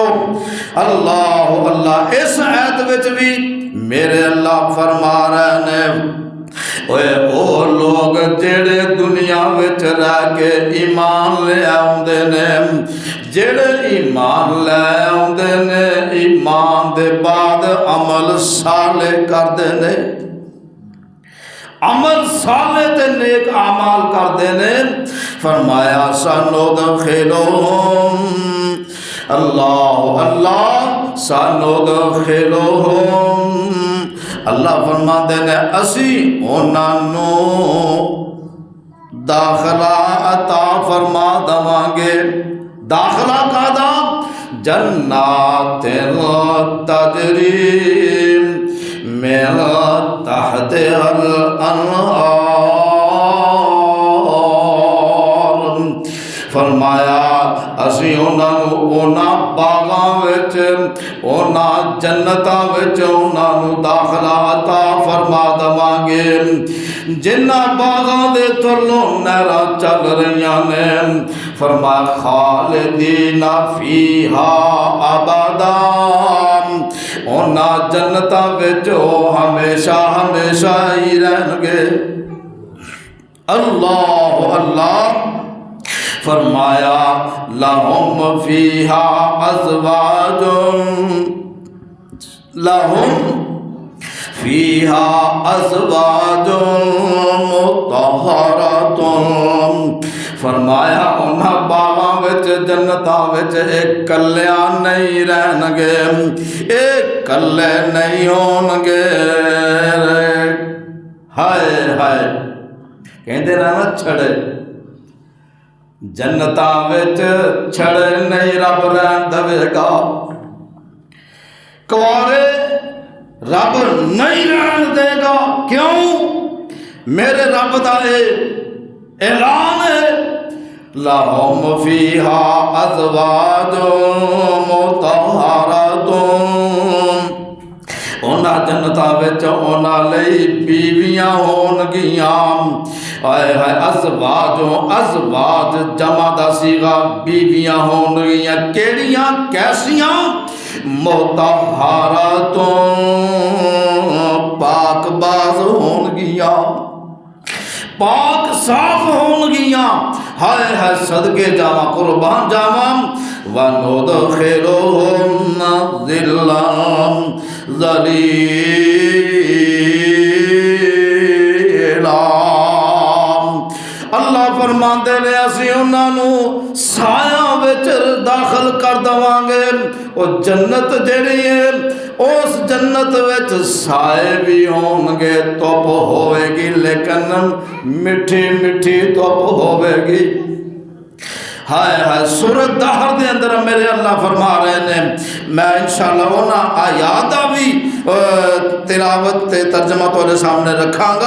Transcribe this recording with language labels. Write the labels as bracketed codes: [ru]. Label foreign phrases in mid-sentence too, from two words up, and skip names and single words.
[pa] اللہ اللہ اس آیت وچ بھی میرے اللہ فرما رہے ہیں، اوے او لوگ جڑے دنیا وچ رہ کے ایمان لے آوندے نے، جڑے ایمان لے آوندے نے، ایمان دے بعد عمل صالح کردے نے، عمل صالح تے نیک اعمال کردے نے، فرمایا [ar] سندخلهم اللہ اللہ سندخلهم، [pa] اللہ فرماندے نے اسی انہاں نوں داخلہ عطا فرما دواں گے۔ داخلہ کادا؟ [ar] جنات تجری من تحتها الانہار، [pa] فرمایا اسی انہاں باغاں وچ، انہاں جنتاں وچ انہاں نوں داخلہ عطا فرما دواں گے، جنہاں باغاں دے تھلوں نہراں چل رہیاں نے، فرمایا [ar] خالدین فیہا ابدا، [pa] انہاں جنتاں وچ ہمیشہ ہمیشہ ہی رہن گے۔ اللہ اللہ فرمایا [ar] لہم فیہا ازواج، لہم فیہا ازواج مطہرۃ، [pa] فرمایا انہاں باغاں وچ جنتاں وچ کلیاں نہیں رہن گے، کلے نہیں ہون گے۔ ہائے ہائے کہندے نا چھڑے جنتاں وچ چھڑے نہیں رب رہن دے گا، کوارے رب نہیں رہن دے گا۔ کیوں؟ میرے رب دا اعلان ہے، [ar] لَهُمْ فِيهَا أَزْوَاجٌ مُطَهَّرَةٌ، [pa] انہاں جنتاں وچ انہاں لئی بیویاں ہون گیاں۔ ہائے ہائے ازواج جمع دا صیغہ بیویاں ہون گیاں، کیڑیاں کیسیاں؟ مطہرات پاک باز ہون گیاں، پاک صاف ہون گیاں۔ ہائے ہائے صدقے جاواں قربان جاواں، [ar] وَنُدْخِلُهُمْ ظِلًّا ظَلِيلًا، [pa] اللہ فرماندے نے اسی انہاں نو سایہ وچ داخل کر دواں گے۔ او جنت جڑی ہے اس جنت وچ سائے بھی ہون گے، دھوپ ہوئے گی لیکن مٹھی مٹھی دھوپ ہوئے گی۔ ہائے ہائے سورۃ دہر دے اندر میرے اللہ فرما رہے ہیں، میں انشاءاللہ انہاں آیات بھی تلاوت تے ترجمہ تھوڑے سامنے رکھاں گا۔